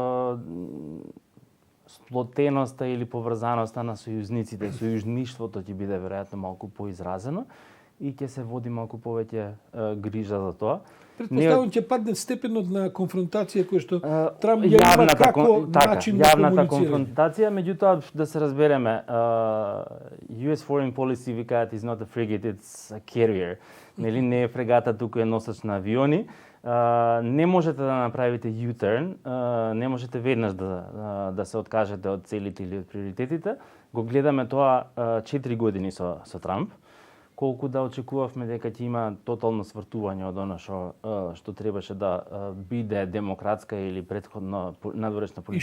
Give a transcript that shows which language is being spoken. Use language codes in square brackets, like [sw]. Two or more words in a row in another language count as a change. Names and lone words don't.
[mk] Сплотеноста или поврзаноста на сојузниците, сојужништвото ќе биде веројатно малку поизразено и ќе се води малку повеќе грижа за тоа. Претпоставувам ќе падне степенот на конфронтација кој што Трамп ја има како начин на јавната комуницирање. конфронтација, меѓутоа да се разбереме, [en] US Foreign Policy викаат is not a frigate, it's a carrier. [mk] Нели не е фрегата, туку е носач на авиони. Не можете да направите U-turn, не можете веднаш да се откажете од целите или од приоритетите. Го гледаме тоа 4 години со Трамп. Колку да очекувавме дека ќе има тотално свртување од она што требаше да биде демократска или претходно надворешна политика.